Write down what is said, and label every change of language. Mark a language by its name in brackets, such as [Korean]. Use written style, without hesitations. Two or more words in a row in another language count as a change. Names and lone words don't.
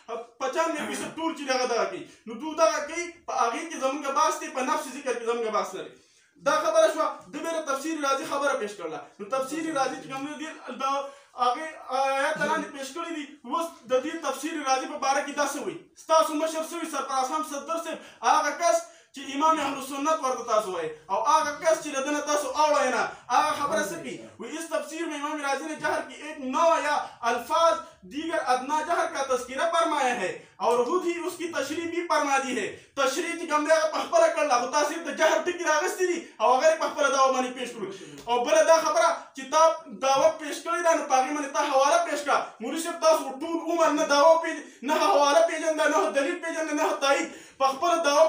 [Pashto] 95% ټول چې دغه دغه کوي نو دوی دغه کوي په هغې کې زموږ بحث دی په نفس ذکر کې زموږ بحث نه دی دا خبره شوه د بېره تفسیر راضي خبره پیش کړله نو تفسیر راضي چې کوم دی دا هغې آیات لاندې پیش کړي دي اوس د دې تفسیر راضي په باره کې دا څه وایي ستاسو مشر څه وایي سرفراز خان صدر صاحب هغه کس چې امام اهل سنت ورته تاسو وایي او هغه کس چې له ده نه تاسو اوړئ نه هغه خبره څه کوي وایي [Urdu] اس تفسیر میں امام راضی نے جہر کی ایک نو یا الفاظ دیگر ادنا جہر کا تذکرہ فرمایا ہے اور خود ہی اس کی تشریح بھی فرما دی ہے [Pashto] تشریح چې کوم دی هغه په خپله کړله خو تا صرف د جهر ټکي راغستې دي او هغه یې په خپله دعوه باندې پیش کړو او بله دا خبره چې تا دعوه پیش کړې ده نو په هغې باندې تا حواله پیش کړه مولوي صاحب تاسو ټول عمر نه دعوه نه حواله پېژنده نه دلیل پېژنده نه تایید په خپله دعوه